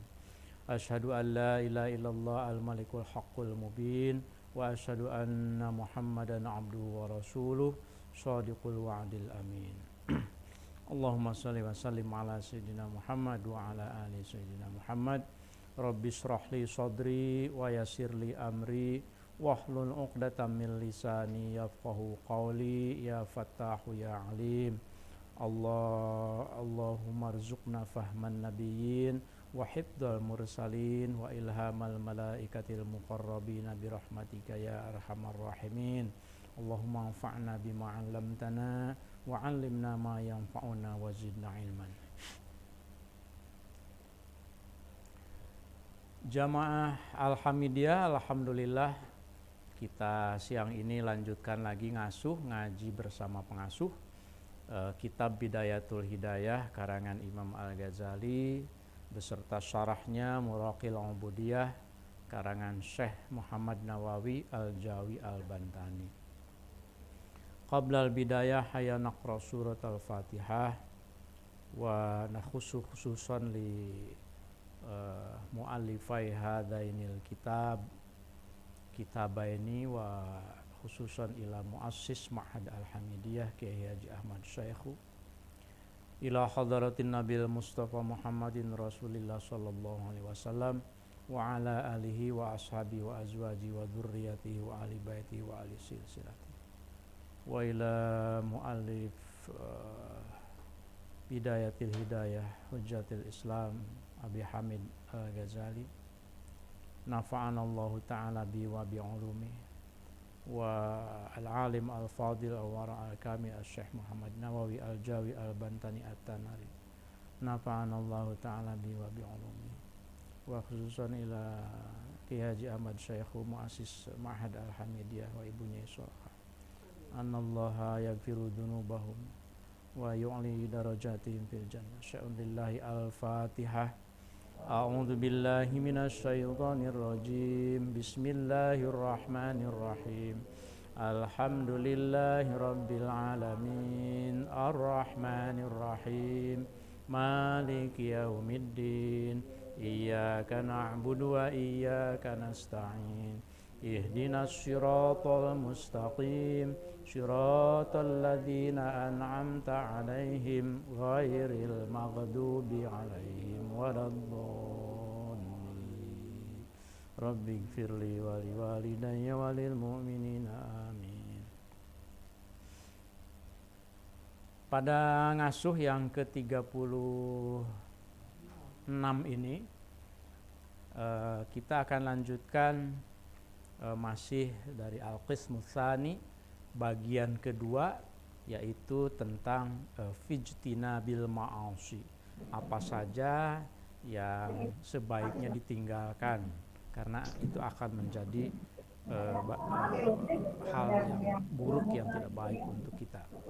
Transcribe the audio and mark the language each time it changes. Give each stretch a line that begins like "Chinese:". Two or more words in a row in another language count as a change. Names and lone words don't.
Arabic: أشهد أن لا إله إلا الله الملك الحق المبين وأشهد أن محمدا عبده ورسوله صادق الوعد الأمين. اللهم صل وسلم على سيدنا محمد وعلى آل سيدنا محمد wa ala ali sayyidina Muhammad. رب اشرح لي صدري ويسر لي أمري واحلل عقدة من لساني يفقهوا قولي. يا فتاح يا عليم. اللهم ارزقنا فهم النبيين وحفظ المرسلين وإلهام الملائكة المقربين برحمتك يا أرحم الراحمين. اللهم انفعنا بما علمتنا وعلمنا ما ينفعنا وزدنا علما.
Indonesian: Jamaah Al-Hamidiyah, alhamdulillah kita siang ini lanjutkan lagi ngaji bersama pengasuh kitab Bidayatul Hidayah karangan Imam Al-Ghazali beserta syarahnya Muraqil Ubudiyah karangan Syekh Muhammad Nawawi Al-Jawi Al-Bantani.
Arabic: قبل البداية هيا نقرأ سورة الفاتحة ونخص خصوصا لمؤلفي هذين الكتابين وخصوصا إلى مؤسس معهد Al-Hamidiyah Kiai Haji Ahmad Syaikhu إلى حضرة النبي المصطفى محمد رسول الله صلى الله عليه وسلم وعلى آله وأصحابه وأزواجه وذريته وأهل بيته وأهل سلسلته وإلى مؤلف بداية الهداية حجة الإسلام أبي حامد الغزالي نفعنا الله تعالى به وبـ علومه والعالم الفاضل الورع الكامل الشيخ محمد نووي الجاوي البنتني التناري نفعنا الله تعالى به وبعلومه وخصوصا إلى Ki Haji Ahmad Syekhu مؤسس معهد Al-Hamidiyah و ibunya Isoha أن الله يغفر ذنوبهم ويعلي درجاتهم في الجنة. شيء لله الفاتحة. أعوذ بالله من الشيطان الرجيم. بسم الله الرحمن الرحيم الحمد لله رب العالمين. الرحمن الرحيم مالك يوم الدين. إياك نعبد وإياك نستعين. اهدنا الصراط المستقيم. صراط الذين أنعمت عليهم غير المغضوب عليهم ولا الضالين. رب اغفر لي ولوالدي وللمؤمنين آمين.
Indonesian: Pada ngasuh yang ke-36 ini kita akan lanjutkan masih dari Al-Qismus Tsani, bagian kedua, yaitu tentang
Arabic: في اجتناب المعاصي,
Indonesian: apa saja yang sebaiknya ditinggalkan karena itu akan menjadi hal yang buruk yang tidak baik untuk kita.